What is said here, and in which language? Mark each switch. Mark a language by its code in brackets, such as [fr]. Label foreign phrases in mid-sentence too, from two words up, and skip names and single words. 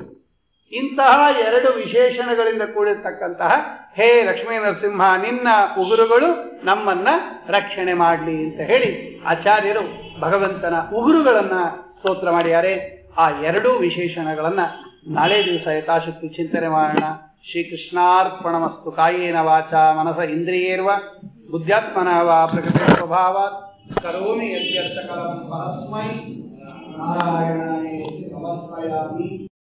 [kn] ಇಂತಹ ಎರಡು ವಿಶೇಷಣಗಳಿಂದ ಕೂಡಿರ್ತಕ್ಕಂತಹ ಹೇ ಲಕ್ಷ್ಮೀ ನರಸಿಂಹ ನಿನ್ನ ಉಗುರುಗಳು ನಮ್ಮನ್ನ ರಕ್ಷಣೆ ಮಾಡಲಿ ಅಂತ ಹೇಳಿ ಆಚಾರ್ಯರು ಭಗವಂತನ ಉಗುರುಗಳನ್ನ ಸ್ತೋತ್ರ ಮಾಡಿದ್ದಾರೆ. ಆ ಎರಡೂ ವಿಶೇಷಣಗಳನ್ನ ನಾಳೆ ದಿವಸ ಯಥಾಶಕ್ತಿ ಚಿಂತನೆ ಮಾಡೋಣ. ಶ್ರೀಕೃಷ್ಣಾರ್ಪಣಮಸ್ತು. [sa] ಕಾಯೇನ ವಾಚ ಮನಸ ಇಂದ್ರಿಯೇರ್ವ ಬುದ್ಧ್ಯಾತ್ಮನ ವಾ ಪ್ರಕೃತಿ ಸ್ವಭಾವಾತ್ ಕರೋಮಿ ಯದ್ಯರ್ಥಕಲಂ ಪರಸ್ಮೈ ನಾರಾಯಣಾಯ ಸಮರ್ಪಯಾಮಿ.